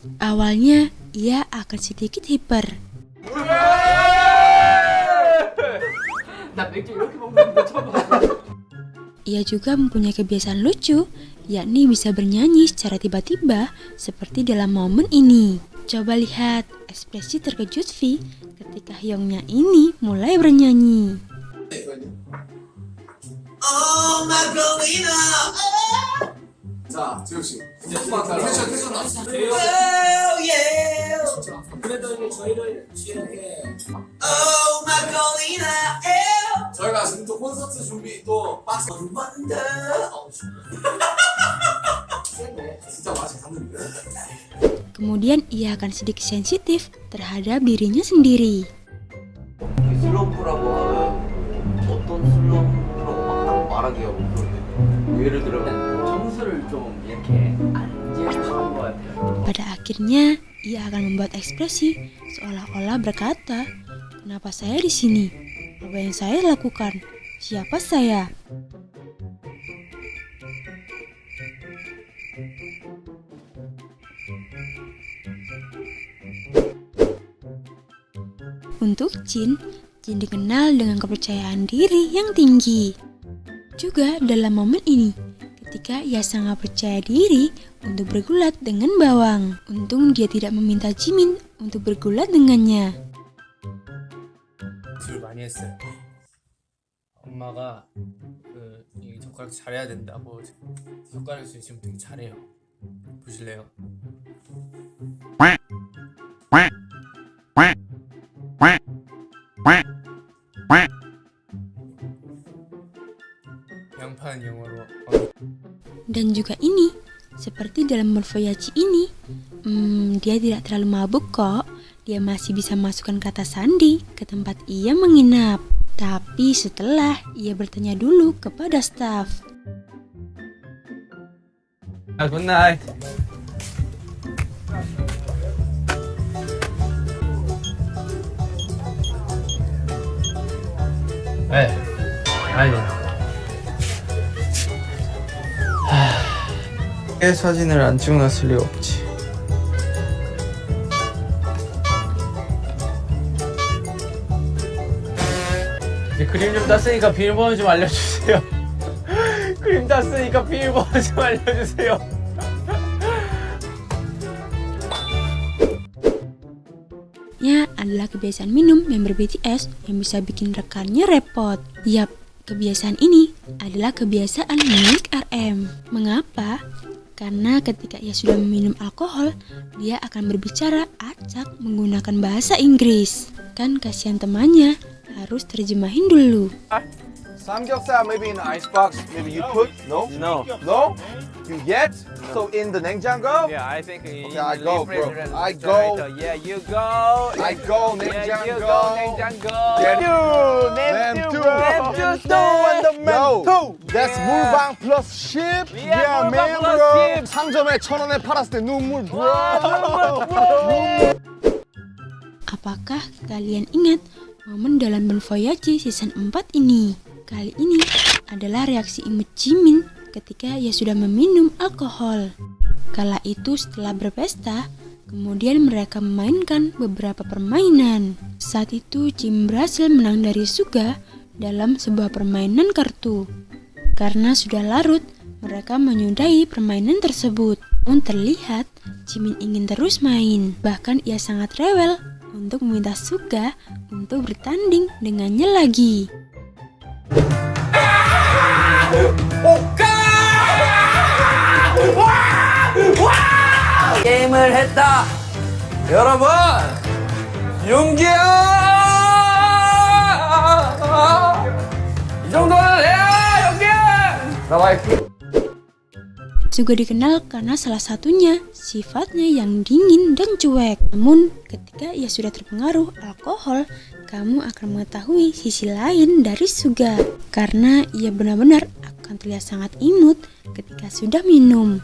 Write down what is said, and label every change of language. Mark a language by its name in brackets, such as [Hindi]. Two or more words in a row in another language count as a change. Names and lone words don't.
[Indonesian] Awalnya, ia akan sedikit hiper. Ia juga mempunyai kebiasaan lucu, yakni bisa bernyanyi secara tiba-tiba seperti dalam momen ini. Coba lihat ekspresi terkejut V ketika Hyungnya ini mulai bernyanyi. [English] Oh my Golina. [Korean] 자, 지우 씨. 텐션 났어. [English] Oh yeah. [Korean] 그래도 저희를 이렇게 [English] Oh my Golina. [Korean] 저희가 지금 또 콘서트 준비 또 박스 [English] Wonder. [Korean] 진짜 맛이 갔는데. [Indonesian] Kemudian ia akan sedikit sensitif terhadap dirinya sendiri. [Korean] 슬럼프라고 하면 어떤 슬럼프라고 막 말하기가 그런데 예를 들면 점수를 좀 이렇게 안 재고 싶은 것 같아요. [Indonesian] Pada akhirnya, ia akan membuat ekspresi seolah-olah berkata, "Kenapa saya di sini? Apa yang saya lakukan? Siapa saya?" Untuk Jin dikenal dengan kepercayaan diri yang tinggi. Juga dalam momen ini, ketika ia sangat percaya diri untuk bergulat dengan bawang. Untung dia tidak meminta Jimin untuk bergulat dengannya. [Korean] 연습을 많이 했어요. 엄마가 이 젓가락 잘해야 된다고 젓가락 지금 되게 잘해요. 보실래요? 양파는 영어로 [Indonesian] Dan juga ini, seperti dalam Morphoyachi ini, dia tidak terlalu mabuk kok. Dia masih bisa masukkan kata sandi ke tempat ia menginap. Tapi setelah ia bertanya dulu kepada staf. [Korean] 굿나잇. 네, 아니. 사진을 안 찍어놨을 리 없지. 이제 그림 좀 땄으니까 비밀번호 좀 알려주세요. 그림 땄으니까 비밀번호 좀 알려주세요. [Indonesian] Ya, adalah kebiasaan minum member BTS yang bisa bikin rekannya repot. Yap, kebiasaan ini adalah kebiasaan milik RM. Mengapa? Karena ketika ia sudah meminum alkohol, dia akan berbicara acak menggunakan bahasa Inggris. Kan kasihan temannya, harus terjemahin dulu. [English] Samgyeopsal maybe in the icebox. Maybe you put no. No. You get so in the 냉장고. Yeah, I think in Okay, I go, bro. refrigerator. I go. Yeah, you go. I go Yeah, you [Korean] 냉장고. [English] go. 냉장고. Get Name two. Name two. Yo, that's Yeah. 물방 plus ship. Yeah, 물방 man, plus bro. ship. [Korean] 상점에 1,000원에 팔았을 때 눈물, [English] bro. [Indonesian] Apakah kalian ingat momen dalam Bon Voyage season 4 ini? Kali ini adalah reaksi imut Jimin ketika ia sudah meminum alkohol. Kala itu setelah berpesta, kemudian mereka memainkan beberapa permainan. Saat itu Jimin berhasil menang dari Suga dalam sebuah permainan kartu. Karena sudah larut, mereka menyudahi permainan tersebut. Pun terlihat Jimin ingin terus main. Bahkan ia sangat rewel untuk meminta Suga untuk bertanding dengannya lagi. [Korean] 게임을 했다. 여러분, 용기야! 이 정도는 해야 용기! 나와이. [Indonesian] juga dikenal karena salah satunya sifatnya yang dingin dan cuek. Namun ketika ia sudah terpengaruh alkohol, kamu akan mengetahui sisi lain dari Suga. Karena ia benar-benar akan terlihat sangat imut ketika sudah minum.